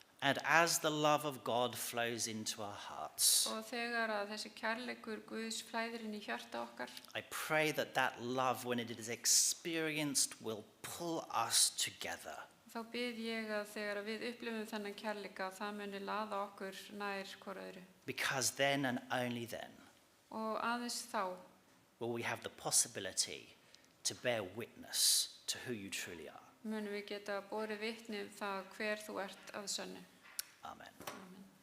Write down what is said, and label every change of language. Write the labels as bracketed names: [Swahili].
[English] And as the love of God flows into our hearts, [Icelandic] Og þegar að þessi kærleikur Guðs flæðir inn í hjarta okkar, [English] I pray that that love, when it is experienced, will pull us together. [Icelandic] þá bið ég að þegar við upplifum þennan kærleika, það muni laða okkur nær hvor öðru. [English] Because then and only then [Icelandic] Og aðeins þá [English] will we have the possibility to bear witness to who you truly are. [Icelandic] munum við geta borið vitni það hver þú ert að sönnu. [English] Amen. [Icelandic] Amen.